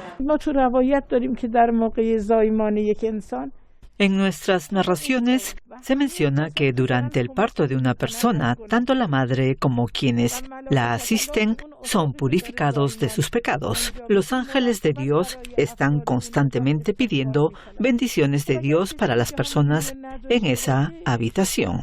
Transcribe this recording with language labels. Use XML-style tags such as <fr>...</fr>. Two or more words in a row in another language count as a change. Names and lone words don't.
<fa>ما تو روایت داریم که در موقع زایمان یک انسان</fa> <es>En nuestras narraciones se menciona que durante el parto de una persona, tanto la madre como quienes la asisten son purificados de sus pecados. Los ángeles de Dios están constantemente pidiendo bendiciones de Dios para las personas en esa habitación.</es>